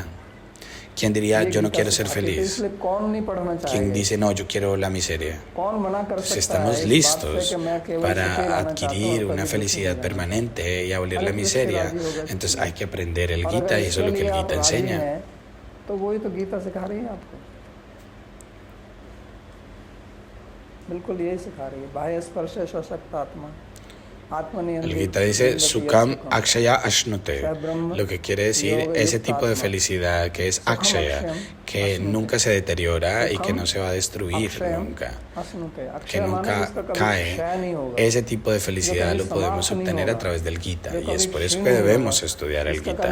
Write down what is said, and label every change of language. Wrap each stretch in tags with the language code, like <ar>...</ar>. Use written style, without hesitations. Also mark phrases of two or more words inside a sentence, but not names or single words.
<es>¿Quién diría, yo no quiero ser feliz? ¿Quién dice, no, yo quiero la miseria? Si estamos listos para adquirir una felicidad permanente y abolir la miseria, entonces hay que aprender el Gita, y eso es lo que el Gita enseña.</es> <hi>तो वही तो गीता सिखा रही है आपको, बिल्कुल यही सिखा रही है।</hi> <sa>बाह्य स्पर्श सशक्त आत्मा,</sa> <es>El Gita dice</es> <sa>सुखम् अक्षय अश्नुते,</sa> <es>lo que quiere decir ese tipo de felicidad que es Akshaya, que nunca se deteriora y que no se va a destruir nunca, que nunca cae. Ese tipo de felicidad lo podemos obtener a través del Gita, y es por eso que debemos estudiar el Gita.</es>